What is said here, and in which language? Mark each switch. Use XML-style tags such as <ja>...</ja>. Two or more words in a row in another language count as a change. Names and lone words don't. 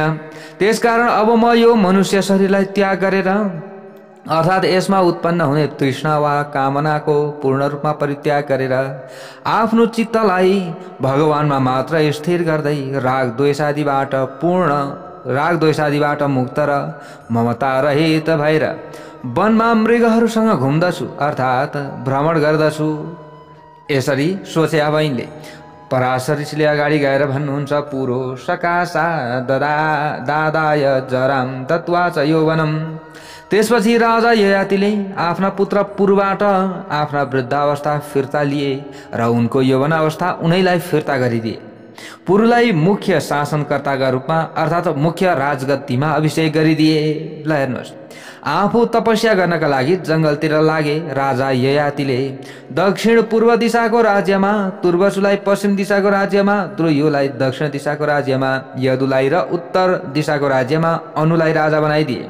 <ne>त्यसकारण अब म यो मनुष्य शरीरलाई त्याग गरेर अर्थात् यसमा उत्पन्न हुने तृष्णा वा कामनाको पूर्ण रूपमा परित्याग गरेर आफ्नो चित्तलाई भगवानमा मात्र स्थिर गर्दै राग द्वेषादिबाट मुक्त र ममता रहित भएर वनमा मृगहरूसँग घुम्दछु अर्थात् भ्रमण गर्दछु। यसरी सोचे अब यिनले पराशर ऋषिले अगाडि गएर भन्नुहुन्छ,</ne> <sa>पुरो सकाशा दादाय जराम तत्वा च यौवनम।</sa> <ne>त्यसपछि राजा ययातिले आफ्ना पुत्र पुरुबाट आफ्ना वृद्धावस्था फिर्ता लिए र उनको यौवन अवस्था उनैलाई फिर्ता गरिदिए। पुरुलाई मुख्य शासनकर्ताका रूपमा अर्थात् मुख्य राजगद्दीमा अभिषेक गरिदिए। ल हेर्नुहोस्, आफू तपस्या गर्नका लागि जंगलतिर लागे राजा ययातिले दक्षिण पूर्व दिशाको राज्यमा, तुर्वसुलाई पश्चिम दिशाको राज्यमा, द्रुयुलाई दक्षिण दिशाको राज्यमा, यदुलाई र उत्तर दिशाको राज्यमा अनुलाई राजा बनाइदिए।</ne>